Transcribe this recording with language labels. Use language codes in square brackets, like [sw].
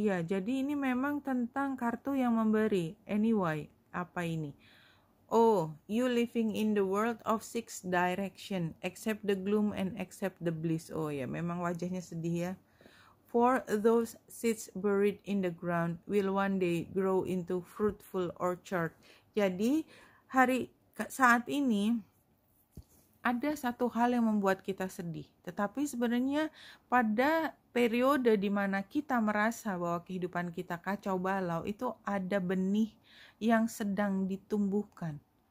[id] Iya, jadi ini memang tentang kartu yang memberi. Anyway, apa ini? [en] Oh, you living in the world of 6 direction, accept the gloom and accept the bliss. [id] Oh ya, memang wajahnya sedih ya. [en] For those seeds buried in the ground will one day grow into fruitful orchard. [id] Jadi saat ini ada satu hal yang membuat kita sedih, tetapi sebenarnya pada periode di mana kita merasa bahwa kehidupan kita kacau balau, itu ada benih yang sedang ditumbuhkan.